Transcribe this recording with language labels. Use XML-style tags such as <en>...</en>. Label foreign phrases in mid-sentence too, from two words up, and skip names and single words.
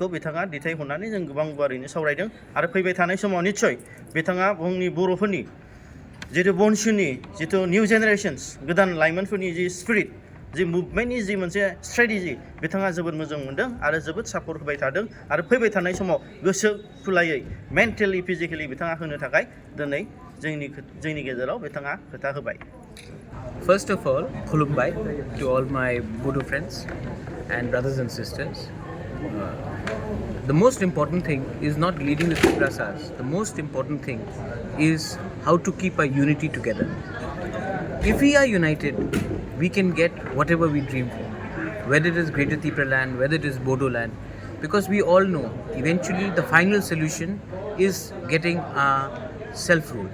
<brx>बिथाङा दैथायहरनानै जों गोबां गुवारैनो सावरायदों आरो फैबाय थानाय समाव निस्सय बिथाङा जोंनि बर'फोरनि जिथु BoNSUननि जिथु</brx> <en>new generations</en> <brx>गोदान लाइमोनफोरनि जि स्पिरिट जि मुभमेन्टनि जि मोनसे स्ट्रेटेजि बिथाङा जोबोद मोजां मोनदों आरो जोबोद सापर्ट होबाय थादों आरो फैबाय थानाय समाव गोसो खुलायै</brx> <en>mentally physically</en> <brx>बिथाङा होनो थाखाय दिनै जोंनि गेजेराव बिथाङा खोथा होबाय।</brx> <en>First of all, Khulumbai to all my Bodo friends and brothers and sisters. The most important thing is not leading the Triprasas. The most important thing is how to keep our unity together. If we are united, we can get whatever we dream for, whether it is Greater TRIPRA land, whether it is Bodo land, because we all know eventually the final solution is getting our self-rule.</en>